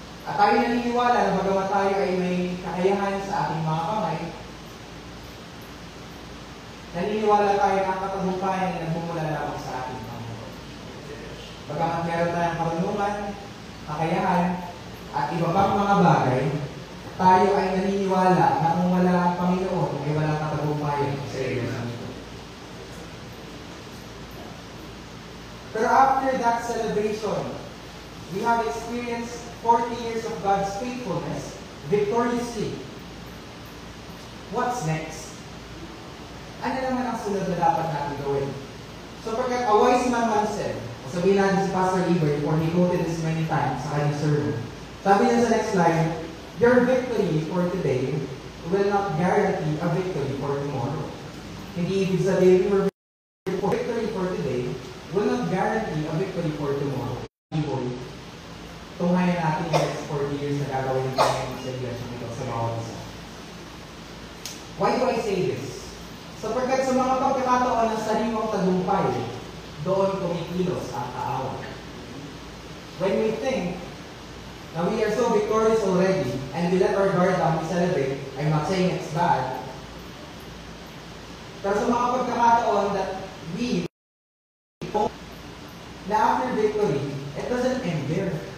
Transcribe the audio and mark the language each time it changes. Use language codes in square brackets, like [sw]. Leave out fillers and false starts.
[tl] At tayo naniniwala na bagamat tayo ay may kakayahan sa ating mga kamay, naniniwala tayo na ang katagumpayan ay nagmumula lamang sa ating Panginoon. Bagamat meron tayong karunungan, kakayahan, at iba pang mga bagay, tayo ay naniniwala na kung wala ang Panginoon, ay walang katagumpayan sa iglesia nito. [en] Pero after that celebration, we have experienced 40 years of God's faithfulness victoriously. What's next? [tl] Ano naman ang sunod na dapat natin gawin? [en] So, pagkat a wise man once said, [tl] sabihin natin si [en] Pastor Eber, or he quoted this many times [tl] sa kanyang sermon. Sabi niya sa [en] next line, your victory for today will not guarantee a victory for tomorrow. [tl] Hindi ibig sabihin [en] your victory for today will not guarantee a victory for tomorrow. [tl] Tunghayan natin yung next 40 years na gagawin natin sa iglesia nito sa bawat isa. [en] Why do I say this? [tl] Sapagkat sa mga pagkakataon ng sariwang tagumpay, doon kumikilos ang kaaway. [en] When we think na we are so victorious already and we let our guard down, we celebrate, I'm not saying it's bad, [tl] pero sa mga pagkakataon [en] that we na after victory, it doesn't end there.